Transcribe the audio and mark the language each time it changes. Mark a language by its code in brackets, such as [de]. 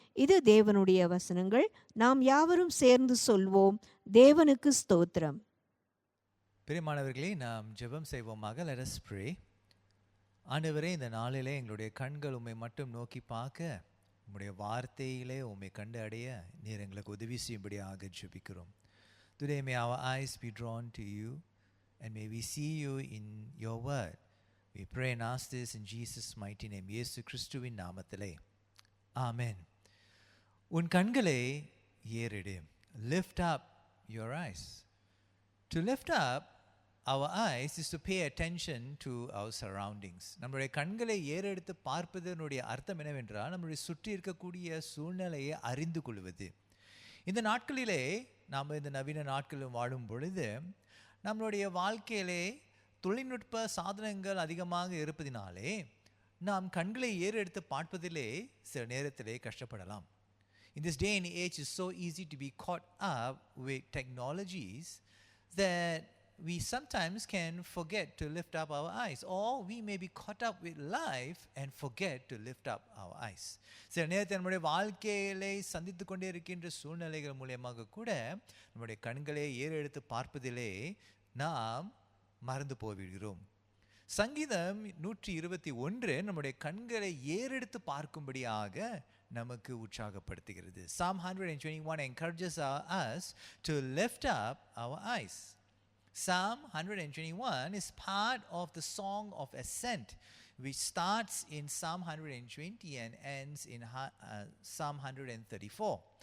[ta] இது தேவனுடைய வசனங்கள். நாம் யாவரும் சேர்ந்து சொல்வோம், தேவனுக்கு ஸ்தோத்திரம். பிரியமானவர்களே, நாம் ஜெபம் செய்வோமாக. [en] Let us pray. [ta] ஆண்டவரே, இந்த நாளிலே எங்களுடைய கண்கள் உம்மை மட்டும் நோக்கி பார்க்க, உம்முடைய வார்த்தையிலே உம்மை கண்டு அடைய நீர் எங்களுக்கு உதவி செய்யும்படியாக ஜெபிக்கிறோம். [en] Today may our eyes be drawn to you and may we see you in your word. We pray and ask this in Jesus' mighty name. [ta] இயேசு கிறிஸ்துவின் நாமத்திலே ஆமென். உன் கண்களை ஏறெடு. [en] Lift up your eyes. To lift up our eyes is to pay attention to our surroundings. [ta] நம்முடைய கண்களை ஏறெடுத்து பார்ப்பதனுடைய அர்த்தம் என்னவென்றால், நம்முடைய சுற்றி இருக்கக்கூடிய சூழ்நிலையை அறிந்து கொள்வது. இந்த நாட்களிலே நாம் இந்த நவீன நாட்களில் வாழும் பொழுது நம்மளுடைய வாழ்க்கையிலே தொழில்நுட்ப சாதனங்கள் அதிகமாக இருப்பதினாலே நாம் கண்களை ஏறெடுத்து பார்ப்பதிலே சில நேரத்திலே கஷ்டப்படலாம். [en] In this day and age, it's so easy to be caught up with technologies that we sometimes can forget to lift up our eyes, or we may be caught up with life and forget to lift up our eyes. [ta] சில நேரத்தில் நம்முடைய வாழ்க்கையிலே சந்தித்து கொண்டே இருக்கின்ற சூழ்நிலைகள் மூலமாக கூட நம்முடைய கண்களை ஏறெடுத்து பார்ப்பதிலே நாம் மறந்து போய்விடுகிறோம். சங்கீதம் 121 நம்முடைய கண்களை ஏறெடுத்து பார்க்கும்படியாக நமக்கு உற்சாகப்படுத்துகிறது. [en] Psalm 121 encourages us to lift up our eyes. Psalm 121 is part of the Song of Ascent, which starts in Psalm 120 and ends in Psalm 134.